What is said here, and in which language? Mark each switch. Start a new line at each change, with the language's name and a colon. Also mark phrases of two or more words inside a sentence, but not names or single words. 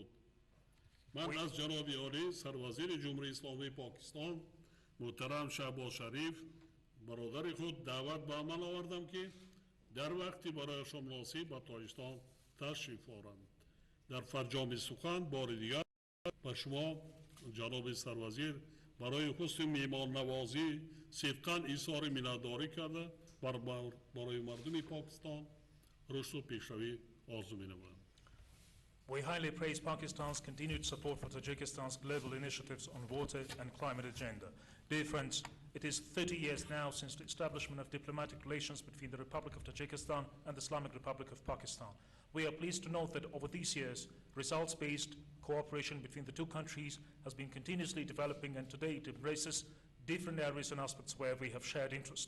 Tajik: ман аз ҷаноби олӣ сарвазири ҷумҳурии исломии покистон муҳтарам шаҳбоз шариф бародари худ даъват ба амал овардам ки дар вақти барояшон муносиб ба тоҷикистон ташриф оранд. дар фарҷоми сухан бори дигар ба шумо ҷаноби сарвазир барои ҳусни меҳмоннавозӣ сидқан изҳори миннатдорӣ карда барои мардуми покистон рушду пешравӣ орзу менамоям.
English: We highly praise Pakistan's continued support for Tajikistan's global initiatives on water and climate agenda. Dear friends, it is 30 years now since the establishment of diplomatic relations between the Republic of Tajikistan and the Islamic Republic of Pakistan. We are pleased to note that over these years, results-based cooperation between the two countries has been continuously developing, and today it embraces different areas and aspects where we have shared interest.